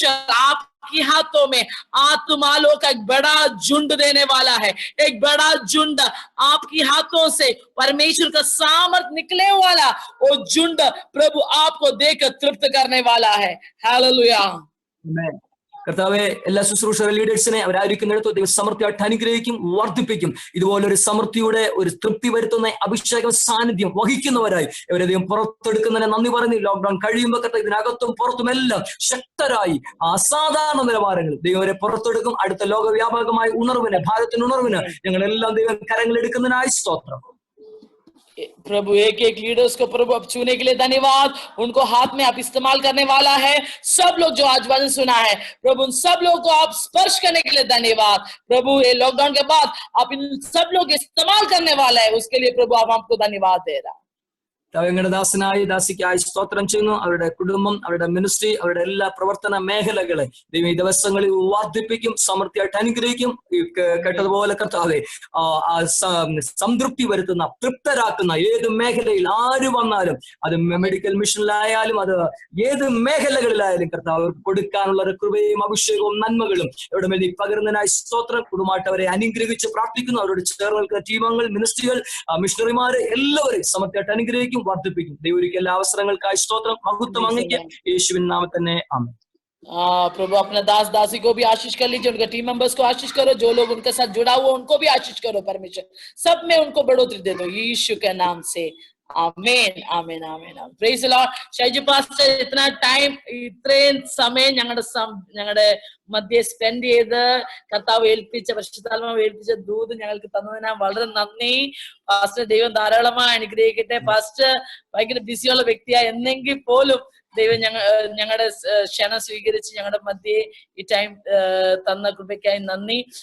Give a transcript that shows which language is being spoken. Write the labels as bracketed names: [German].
[Hindi] आपकी हाथों में आत्मालों का एक बड़ा झुंड देने वाला है। एक बड़ा झुंड आपकी हाथों से परमेश्वर का सामर्थ निकले वाला वो झुंड प्रभु आपको देकर तृप्त करने वाला है। हालेलुया। [Malayalam] കർത്താവെ, എല്ലാ ശുശ്രൂഷ ലീഡേഴ്സിനെ അവരായിരിക്കുന്നിടത്ത് ദൈവം സമൃദ്ധിയായിട്ട് അനുഗ്രഹിക്കും, വർദ്ധിപ്പിക്കും. ഇതുപോലൊരു സമൃദ്ധിയുടെ ഒരു തൃപ്തി വരുത്തുന്ന അഭിഷേകം സാന്നിധ്യം വഹിക്കുന്നവരായി ഇവരെ ദൈവം പുറത്തെടുക്കുന്നതിനെ നന്ദി പറഞ്ഞു. ലോക്ക്ഡൌൺ കഴിയുമ്പോൾ കർത്താവ് ഇതിനകത്തും പുറത്തുമെല്ലാം ശക്തരായി അസാധാരണ നിലവാരങ്ങൾ ദൈവം അവരെ പുറത്തെടുക്കും. അടുത്ത ലോകവ്യാപകമായ ഉണർവിന്, ഭാരതത്തിന് ഉണർവിന് ഞങ്ങളെല്ലാം ദൈവം കരങ്ങളെടുക്കുന്നതിനായി സ്തോത്രം. [Hindi] प्रभु एक एक लीडर्स को प्रभु अब छूने के लिए धन्यवाद। उनको हाथ में आप इस्तेमाल करने वाला है। सब लोग जो आज वचन सुना है प्रभु, उन सब लोगों को आप स्पर्श करने के लिए धन्यवाद। प्रभु ये लॉकडाउन के बाद आप इन सब लोग इस्तेमाल करने वाला है, उसके लिए प्रभु आप हमको धन्यवाद दे रहा। [Malayalam] ഞങ്ങളുടെ ദാസനായി ദാസിക്കായി സ്തോത്രം ചെയ്യുന്നു. അവരുടെ കുടുംബം, അവരുടെ മിനിസ്ട്രി, അവരുടെ എല്ലാ പ്രവർത്തന മേഖലകളെ ദൈവം ഈ ദിവസങ്ങളിൽ വർദ്ധിപ്പിക്കും, സമൃദ്ധിയായിട്ട് അനുഗ്രഹിക്കും. കേട്ടതുപോലെ കർത്താവേ, സംതൃപ്തി വരുത്തുന്ന, തൃപ്തരാക്കുന്ന ഏത് മേഖലയിൽ ആര് വന്നാലും, അത് മെഡിക്കൽ മിഷനിലായാലും അത് ഏത് മേഖലകളിലായാലും കർത്താവ് കൊടുക്കാനുള്ള ഒരു കൃപയും അഭിഷേകവും നന്മകളും ഇവിടെ മേൽ പകരുന്നതിനായി സ്തോത്രം. കുടുംബമായിട്ട് അവരെ അനുഗ്രഹിച്ച് പ്രാർത്ഥിക്കുന്നു. അവരോട് ചേർന്ന് നിൽക്കുന്ന ടീമംഗങ്ങൾ, മിനിസ്ട്രികൾ, മിഷണറിമാര് എല്ലാവരെയും സമൃദ്ധിയായിട്ട് അനുഗ്രഹിക്കും, വർദ്ധിപ്പിക്കും. ദൈവം എല്ലാ അവസരങ്ങൾക്കായി സ്തോത്രം. മഹത്വം അങ്ങേക്ക്. യേശുവിൻ നാമത്തിൽ തന്നെ ആമേൻ. [Hindi] प्रभु अपने दास दासी को भी आशीष कर लीजिए, उनके टीम मेंबर्स को आशीष करो, जो लोग उनके साथ जुड़ा हुआ उनको भी आशीष करो। परमेश्वर सब में उनको बढ़ोतरी दे दो यीशु के नाम से। आमेन आमेन आमेन। [English] Praise the Lord. [Malayalam] Shaiju pastor ഇത്ര ടൈം, ഇത്രയും സമയം ഞങ്ങളുടെ മധ്യേ സ്പെൻഡ് ചെയ്ത് കർത്താവ് ഏൽപ്പിച്ച, പരിശുദ്ധാത്മാവ് ഏൽപ്പിച്ച ദൂത് ഞങ്ങൾക്ക് തന്നതിന് വളരെ നന്ദി. പാസ്റ്റർ ദൈവം ധാരാളമായി അനുഗ്രഹിക്കട്ടെ. പാസ്റ്റർ ഭയങ്കര ബിസിയുള്ള വ്യക്തിയായി എന്നെങ്കിൽ പോലും ദൈവം ഞങ്ങളുടെ ക്ഷണം സ്വീകരിച്ച് ഞങ്ങളുടെ മധ്യേ ഈ ടൈം തന്ന കൃപയ്ക്കായി നന്ദി.